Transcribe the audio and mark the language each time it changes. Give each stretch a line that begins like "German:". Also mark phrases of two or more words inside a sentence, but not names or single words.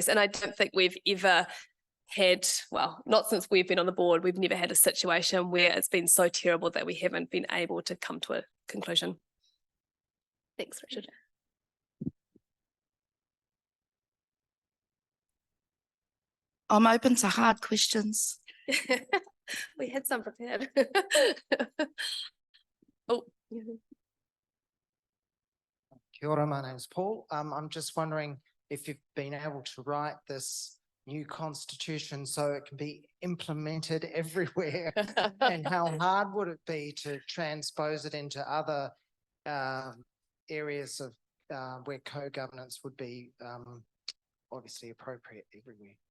English: And I don't think we've ever had, well, not since we've been on the board, we've never had a situation where it's been so terrible that we haven't been able to come to a conclusion. Thanks, Richard. I'm open to hard questions. We had some prepared. Oh.
Māori: Kia ora,
English: my name's Paul. I'm just wondering if you've been able to write this new constitution so it can be implemented everywhere, and how hard would it be to transpose it into other areas of where co-governance would be obviously appropriate everywhere?